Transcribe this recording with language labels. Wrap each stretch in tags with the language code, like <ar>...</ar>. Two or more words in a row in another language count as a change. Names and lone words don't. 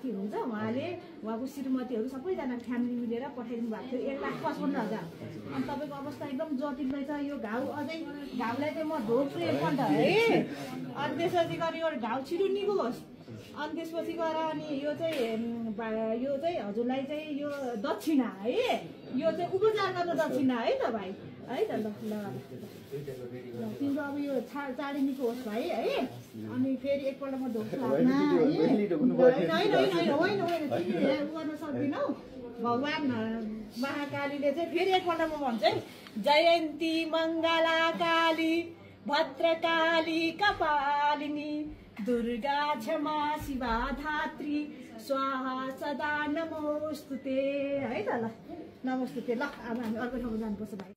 <ne>हुनुहुन्छ उहाँले उहाँको श्रीमतीहरू सबैजना फ्यामिली मिलेर पठाइदिनु भएको थियो 1,55,000 अनि तपाईँको अवस्था एकदम जटिल रहेछ यो घाउ अझै घाउलाई चाहिँ म ढोक्छु एकपल्ट है अनि त्यसपछि गएर यो घाउ छिटो निगोस् अनि त्यसपछि गएर अनि यो चाहिँ हजुरलाई चाहिँ यो दक्षिणा है यो चाहिँ उपचार गर्न दक्षिणा है त भाइ है त ल तिम्रो अब यो चाँडै निको होस् भाइ है अनि फेरि एकपल्ट म ढोक्छु होइन गर्न सक्दिनौ भगवान महाकालीले चाहिँ फेरि एकपल्ट म भन्छु है</ne> <sa>जयन्ती मङ्गला काली भद्रकाली कपालिनी दुर्गा क्षमा शिवा धात्री स्वाहा सदा नमोस्तुते</sa> <ne>है त ल नमोस्तुते ल अब हामी अर्को ठाउँमा जानुपर्छ भाइ।</ne>